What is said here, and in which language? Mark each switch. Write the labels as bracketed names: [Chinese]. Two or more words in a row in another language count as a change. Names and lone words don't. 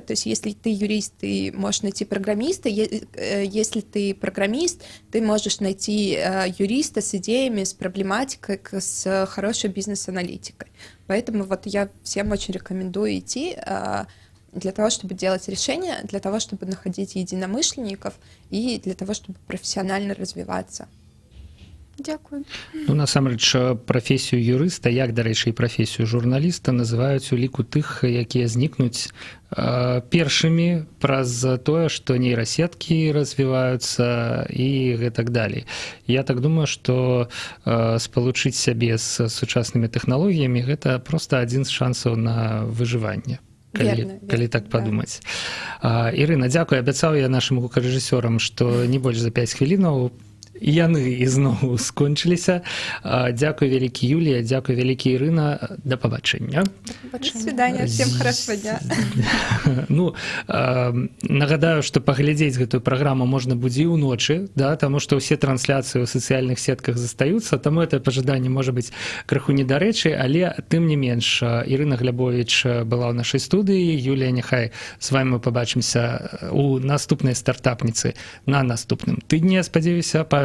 [Russian] То есть если ты юрист, ты можешь найти программиста, если ты программист, ты можешь найти юриста с идеями, с проблематикой, с хорошей бизнес-аналитикой. Поэтому вот я всем очень рекомендую идти для того, чтобы делать решения, для того, чтобы находить единомышленников и для того, чтобы профессионально развиваться. [Ukrainian] Дякую. [Belarusian] Ну, насамрэч, прафесію юрыста, як, дарэчы, і прафесію журналіста, называюць у ліку тых, якія знікнуць першымі праз тое, што нейрасеткі развіваюцца і гэтак далей. Я так думаю, што спалучыць сябе з сучаснымі тэхналогіямі – гэта проста адзін з шансаў на выжыванне. калі так падумаць. Ірына, дзякуй, абяцаў я нашым гукарэжысёрам, што не больш за 5 хвілінаў, яны ізноў скончыліся. Дзякуй вялікі, Юлія, дзякуй вялікі, Ірына, да пабачэння. [Russian] До свидания, всем хорошего дня. [Belarusian] Ну, нагадаю, што паглядзець гэтую праграму можна будзе і ўночы, да, таму што ўсе трансляцыі ў сацыяльных сетках застаюцца, таму это пажаданне можа быць крыху недарэчы, але тым не менш, Ірына Глябовіч была ў нашай студыі, Юлія, няхай з вами мы пабачымся у наступнай стартапніцы на наступным тыдні, я спадзяюся.